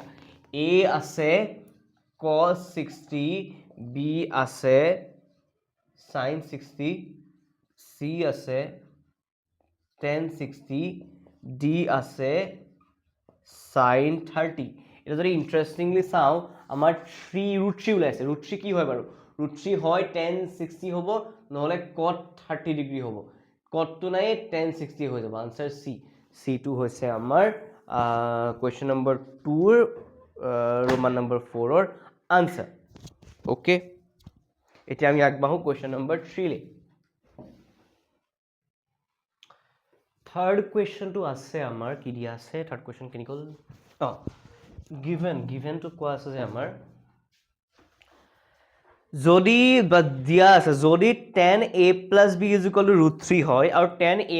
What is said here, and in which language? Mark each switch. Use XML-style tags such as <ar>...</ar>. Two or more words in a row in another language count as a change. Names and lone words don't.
<as>a আছে cos 60 b আছে sin 60 c আছে tan 60 d আছে sin 30 এটা যদি ইন্টারেস্টিংলি চাও আমাৰ 3 root 3 ওলাইছে root 3 কি হয় বাৰু root 3 হয় tan 60 হ'ব নহলে cot 30 ডিগ্ৰী হ'ব cot টো নাই tan 60 হৈ যাব আনসাৰ c c2 হৈছে আমাৰ</as> <en>question number</en> <as>2 ৰ</as> <en>roman number 4</en> <as>और</as> <en>answer okay</en> <as>এতিয়া আমি আগবাঢ়ো</as> <en>question number</en> <as>3 লে</as> <en>third question</en> <as>আছে আমাৰ কি দিয়া আছে</as> <en>third question</en> <as>কেনি গল</as> <en>given to</en> <as>কোৱা আছে যে আমাৰ যদি দিয়া আছে যদি tan a + b = √3 হয় আৰু tan a</as>